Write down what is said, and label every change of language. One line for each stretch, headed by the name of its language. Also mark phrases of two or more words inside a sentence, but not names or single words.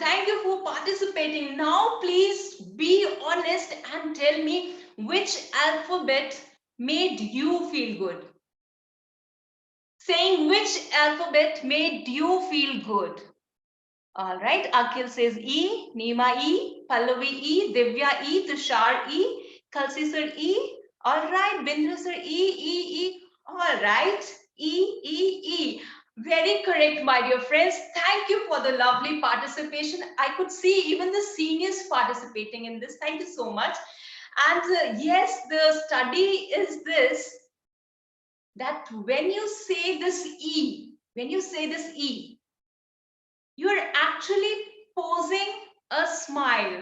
English: Thank you for participating. Now, please be honest and tell me which alphabet made you feel good. Saying which alphabet made you feel good. All right. Akhil says E, Nima E, Pallavi E, Divya E, Tushar E, Khalsi sir E. All right. Bindra sir E. All right. E. Very correct, my dear friends. Thank you for the lovely participation. I could see even the seniors participating in this. Thank you so much. And yes, the study is this, that when you say this E, you're actually posing a smile.